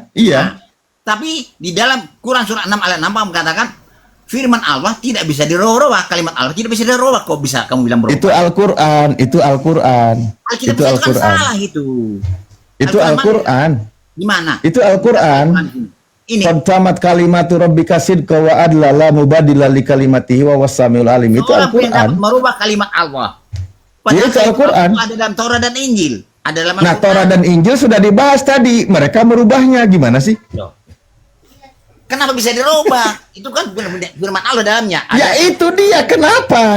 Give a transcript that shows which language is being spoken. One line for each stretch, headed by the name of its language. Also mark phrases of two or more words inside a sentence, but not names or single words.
Indonesian: Nah, tapi di dalam Quran surat 6 ayat 6 mengatakan firman Allah tidak bisa dirubah, kalimat Allah tidak bisa dirubah. Kok bisa kamu bilang berubah? Itu Al-Quran, itu Al-Quran. Itu Al-Quran. Kan salah itu. Itu Al-Quran. Di mana? Itu Al-Quran.
Arabic: Ini تمت كلمة ربك صدقا وعدلا لا مبدل لكلماته و والسميع العليم.
Indonesian: Itu Al-Quran. Merubah kalimat Allah. Itu Al-Quran. Ada dalam Taurat dan Injil. Ada dalam Taurat dan Injil sudah dibahas tadi. Mereka merubahnya gimana sih? Kenapa bisa dirubah? Itu kan firman Allah dalamnya. Ya itu dia. Kenapa?